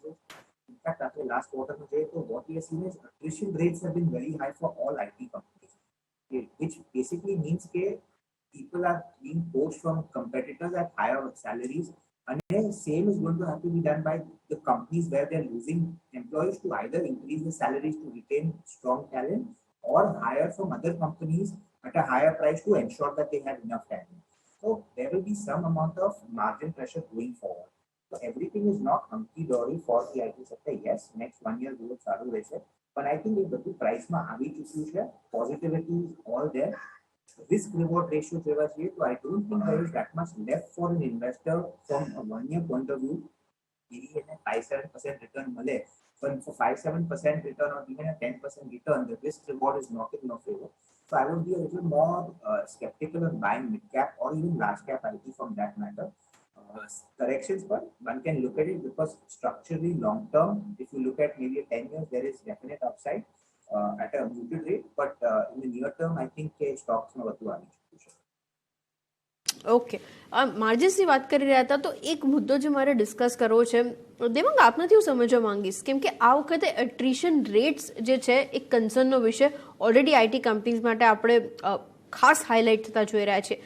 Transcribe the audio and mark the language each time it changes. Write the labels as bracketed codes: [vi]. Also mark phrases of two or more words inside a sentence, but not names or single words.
[en] In fact, after last quarter, what we have seen is attrition rates have been very high for all IT companies, okay, which basically means that people are being poached from competitors at higher salaries, and the same is going to have to be done by the companies where they are losing employees to either increase the salaries to retain strong talent or hire from other companies at a higher price to ensure that they have enough talent. So there will be some amount of margin pressure going forward. So everything is not hunky dory for the IT sector. Yes, next 1 year growth [gu] સારું રહેશે. [en] But I think [gu] એ બધું પ્રાઇસમાં આવી ચૂક્યું છે. [en] Positivity is all there. Risk reward ratio [gu] જેવા છીએ તો [en] I don't think there is that much left for an investor from a 1 year point of view. Maybe એને 5-7% return મળે, but for 5-7% return or even a 10% return, the risk reward is not in your favor. So I would be a little more skeptical on buying mid cap or even large cap IT from that matter. Corrections, but one can look at it because structurally long term, if you look at maybe 10 years, there is definite upside at a muted rate. But in the near term, I think stocks [gu] માં વધુ આવી ચૂક્યું છે. ઓકે, માર્જિન્સની વાત કરી રહ્યા હતા તો એક મુદ્દો જે મારે ડિસ્કસ કરવો છે દેવાંગ, આપનાથી હું સમજવા માંગીશ કેમ કે આ વખતે [en] attrition rates [gu] જે છે એક કન્સર્નનો વિષય [en] already IT companies [gu] માટે આપણે ખાસ હાઇલાઇટ થતા જોઈ રહ્યા છીએ.